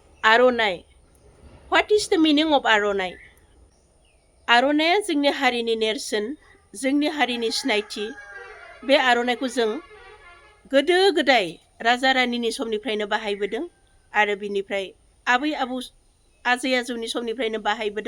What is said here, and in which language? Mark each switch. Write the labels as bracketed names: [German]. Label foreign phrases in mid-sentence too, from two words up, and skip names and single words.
[English] आर'नाइ What is the meaning of आर'नाइ? [Bodo] आर'नाइया जोंनि हारिनि नेरसोन, जोंनि हारिनि सिनायथि। बे आर'नाइखौ जों गोदो गोदाय राजा रानिनि समनिफ्रायनो बाहायबोदों आरो बिनिफ्राय आबै आबौ आजै आजौनि समनिफ्रायनो बाहायबोदों।